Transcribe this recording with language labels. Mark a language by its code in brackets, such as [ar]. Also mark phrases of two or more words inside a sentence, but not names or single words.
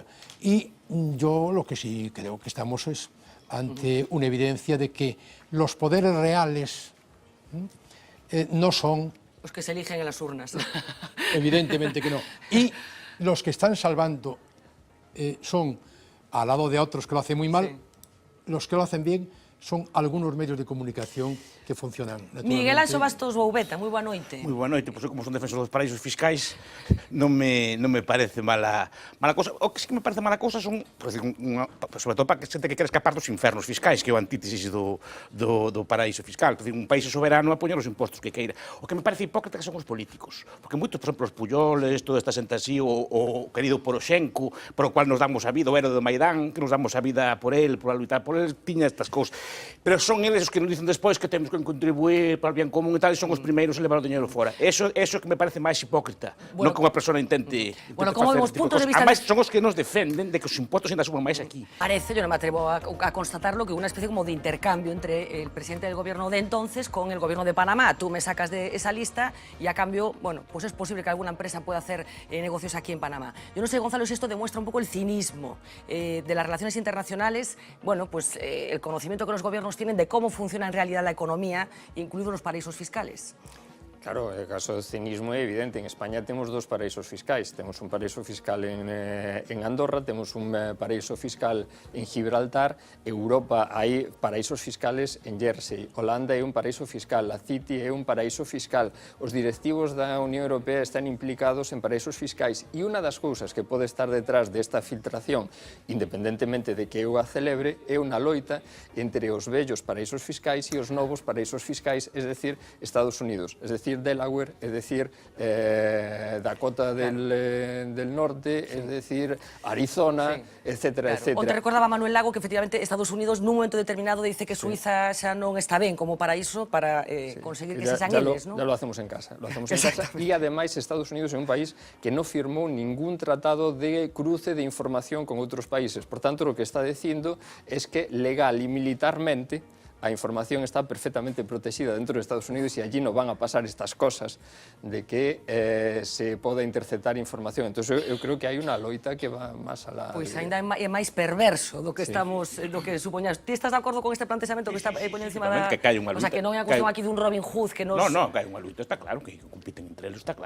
[es] Y yo lo que sí creo que estamos es ante una evidencia de que los poderes reales no son... Los que se eligen en las urnas. Evidentemente que no. Y los que están salvando son, al lado de otros que lo hacen muy mal, los que lo hacen bien son algunos medios de comunicación que funcionan naturalmente. [gl] Miguel Anxo Bastos Boubeta, moi boa noite. Moi boa noite, pois eu como son defensor dos paraísos fiscais non me parece mala cousa. O que sí que me parece mala cousa son, sobre todo para que xente que quere escapar dos infernos fiscais, que é o antítesis do paraíso fiscal. Un país soberano a poñer os impostos que queira. O que me parece hipócrita que son os políticos, porque moitos, por exemplo, os Puyoles, toda esta xente así, o querido Poroshenko, por o cual nos damos a vida, o héroe do Maidán, que nos damos a vida [es] por él, [gl] por a lutar [es] por él, [gl] tiña estas cousas. Pero son eles os que nos dicen despois que temos que contribuir para o bien común e tal, e son os primeiros a levar o dinheiro fora. Eso que me parece máis hipócrita, non que unha persona intente como vemos puntos de vista... Ademais, son os que nos defenden de que os impostos ainda suban máis aquí. Parece, [es] yo no me atrevo a constatarlo, que una especie como de intercambio entre el presidente del gobierno de entonces con el gobierno de Panamá. Tú me sacas de esa lista y a cambio, bueno, pues es posible que alguna empresa pueda hacer negocios aquí en Panamá. Yo no sé, Gonzalo, si esto demuestra un poco el cinismo de las relaciones internacionales, bueno, pues el conocimiento que los gobiernos tienen de cómo funciona en realidad la economía, incluidos los paraísos fiscales. [gl] Claro, o caso do cinismo é evidente. En España temos dos paraísos fiscais. Temos un paraíso fiscal en Andorra, temos un paraíso fiscal en Gibraltar. Europa hai paraísos fiscales en Jersey. Holanda é un paraíso fiscal. A City é un paraíso fiscal. Os directivos da Unión Europea están implicados en paraísos fiscais. E unha das cousas que pode estar detrás desta filtración, independentemente de que eu a celebre, é unha loita entre os vellos paraísos fiscais e os novos paraísos fiscais, [es] es decir, Estados Unidos, es decir, Delaware, es decir, Dakota del Norte, es decir, Arizona, etcétera, etcétera. [gl] Onte recordaba Manuel Lago que efectivamente Estados Unidos nun momento determinado dice que Suiza xa non está ben como paraíso para conseguir que se sean eles, non? [es] Ya lo hacemos en casa, y además [gl] Estados Unidos é un país que non firmou ningún tratado de cruce de información con outros países. [es] Por tanto, lo que está dicindo es que legal y militarmente a información está perfectamente protegida dentro de Estados Unidos y allí no van a pasar estas cosas de que se poda interceptar información. [gl] Entonces, eu creo que hai unha loita que va máis a la... Pois ainda é máis perverso do que estamos, do que supoñas. Ti estás de acordo con este plantexamento que está poñendo encima da... Que cae unha luita. O sea, que non é a cuestión aquí dun Robin Hood que nos... No, cae unha luita, está claro, que compiten entre eles, está claro.